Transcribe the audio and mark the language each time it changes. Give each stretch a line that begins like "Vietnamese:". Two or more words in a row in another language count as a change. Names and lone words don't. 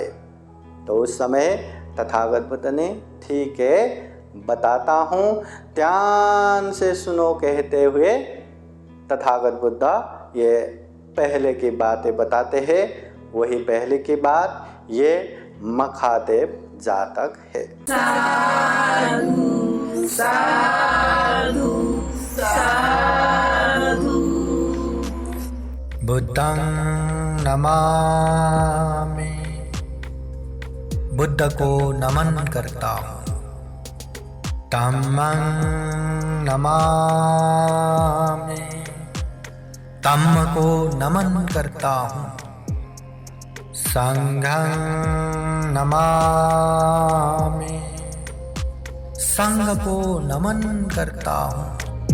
Hindi: तो उस समय तथागत बुद्ध ने ठीक है बताता हूँ, ध्यान से सुनो कहते हुए तथागत बुद्ध ये पहले की बातें बताते हैं। वही पहले की बात ये मखादेव जातक है।
Pali: साधु साधु साधु। बुद्धं नमामि,
Hindi: बुद्ध को नमन करता हूँ।
Pali: धम्मं नमामि,
Hindi: धम्म को नमन करता हूँ।
Pali: संघं नमामि।
Hindi: संघ को नमन करता हूँ।